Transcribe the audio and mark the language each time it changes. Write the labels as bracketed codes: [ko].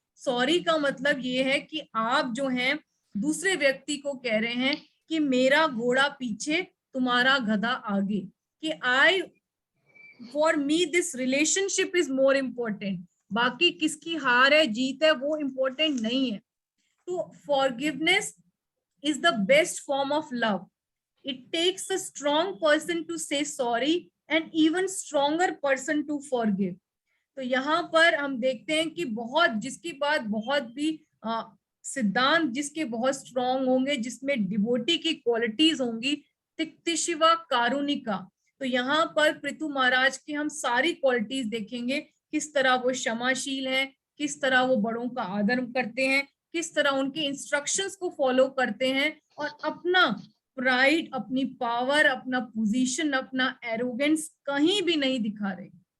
[hi] Sorry का मतलब ये है कि आप जो हैं दूसरे व्यक्ति को कह रहे हैं कि मेरा घोड़ा पीछे, तुम्हारा गधा आगे, कि I for मी this relationship is more important, बाकी किसकी हार है जीत है वो इम्पोर्टेंट नहीं है। [en] तो forgiveness is the best form of love. It takes a strong person to say sorry [hi] and even stronger person to forgive. तो यहाँ पर हम देखते हैं कि बहुत जिसकी बात बहुत भी सिद्धांत जिसके बहुत स्ट्रॉन्ग होंगे, जिसमें डिवोटी की क्वालिटीज होंगी, तिक्तिशिवा कारुणिका। तो यहाँ पर पृथु महाराज की हम सारी क्वालिटीज देखेंगे, किस तरह वो क्षमाशील है, किस तरह वो बड़ों का आदर करते हैं, किस तरह उनके इंस्ट्रक्शंस को फॉलो करते हैं, और अपना प्राइड, अपनी पावर, अपना पोजीशन, अपना एरोगेंस कहीं भी नहीं दिखा रहे।